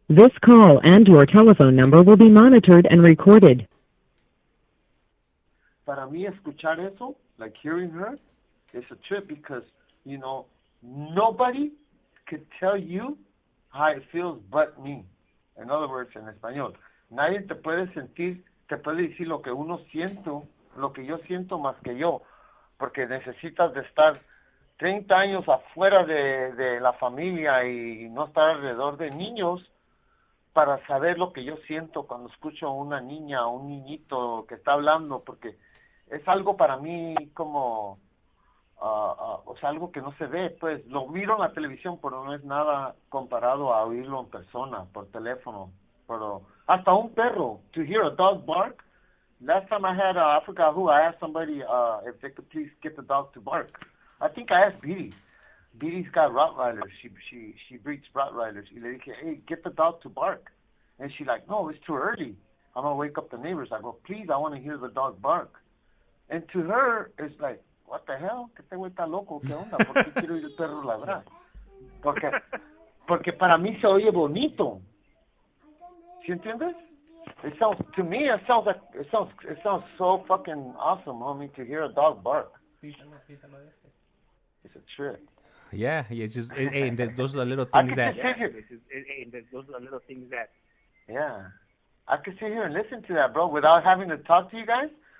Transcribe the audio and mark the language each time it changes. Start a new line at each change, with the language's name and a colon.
English: This call and your telephone number will be monitored and recorded.
Spanish: Para mí escuchar eso,
English: like hearing her, is a trip because, you know, nobody could tell you how it feels but me. In other words,
Spanish: en español, nadie te puede decir lo que uno siento, lo que yo siento más que yo, porque necesitas de estar 30 años afuera de la familia y no estar alrededor de niños para saber lo que yo siento cuando escucho a una niña o un niñito que está hablando, porque es algo para mí como, o sea, algo que no se ve, pues lo miro en la televisión, pero no es nada comparado a oírlo en persona, por teléfono, pero hasta un perro,
English: to hear a dog bark. Last time I had, I forgot who, I asked somebody if they could please get the dog to bark. I think I asked Biddy. Biddy's got Rottweilers. She breeds Rottweilers.
Spanish: Y le dije,
English: hey, get the dog to bark. And she's like, no, it's too early. I'm going to wake up the neighbors. I go, please, I want to hear the dog bark. And to her, it's like, what the hell?
Spanish: Que este güey está loco, ¿qué onda? ¿Por qué quiero oír el perro ladrar? Porque para mí se oye bonito. ¿Sí entiendes?
English: It sounds, to me, it sounds so fucking awesome, homie, to hear a dog bark. It's a trip. Yeah, it's just, and those are the little things that. Those are the little things that. Yeah, I could sit here and listen to that, bro, without having to talk to you guys.